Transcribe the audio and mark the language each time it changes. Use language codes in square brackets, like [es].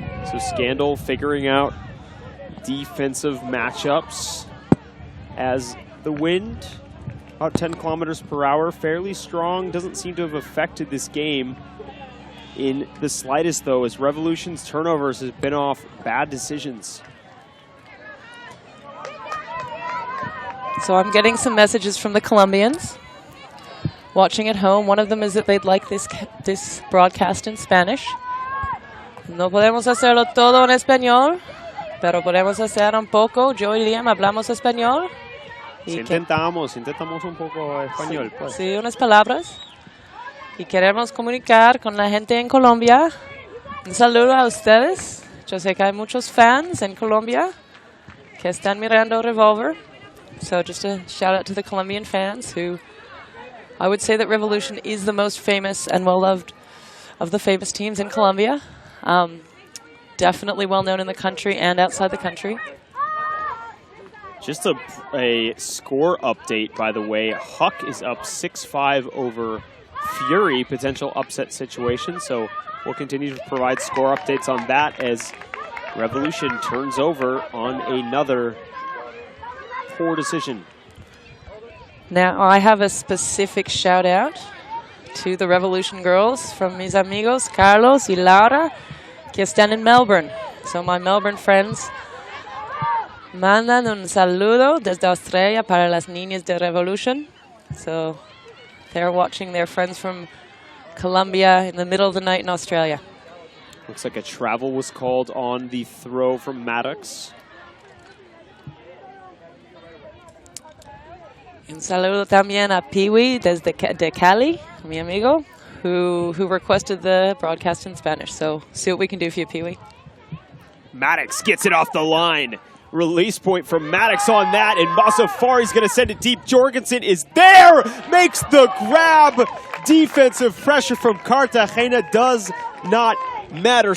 [en] So Scandal figuring out defensive matchups as the wind, about 10 kilometers per hour, fairly strong, doesn't seem to have affected this game in the slightest, though, as Revolution's turnovers has been off bad decisions. So I'm getting some messages from the Colombians watching at home. One of them is that they'd like this broadcast in Spanish. [es] No podemos hacerlo todo en español, pero podemos hacer un poco. Yo y Liam hablamos español. Y intentamos un poco español. Sí, pues. sí, unas palabras. Y queremos comunicar con la gente en Colombia. Un saludo a ustedes. Yo sé que hay muchos fans en Colombia que están mirando Revolver. [en] So just a shout out to the Colombian fans, who I would say that Revolution is the most famous and well-loved of the famous teams in Colombia. Definitely well known in the country and outside the country. Just a score update, by the way. Huck is up 6-5 over Fury, potential upset situation. So we'll continue to provide score updates on that as Revolution turns over on another poor decision. Now I have a specific shout out to the Revolution girls from [es] mis amigos Carlos y Laura, que están [en] in Melbourne. So my Melbourne friends, [es] Mandan un saludo desde Australia para las niñas de Revolution. [en] So they're watching their friends from Colombia in the middle of the night in Australia. Looks like a travel was called on the throw from Maddox. [es] Un saludo también a Pee-wee desde de Cali, mi amigo, [en] who requested the broadcast in Spanish. So see what we can do for you, Pee-wee. Maddox gets it off the line. Release point from Maddox on that, and Masafari's going to send it deep. Jorgensen is there, makes the grab. Defensive pressure from Cartagena does not matter.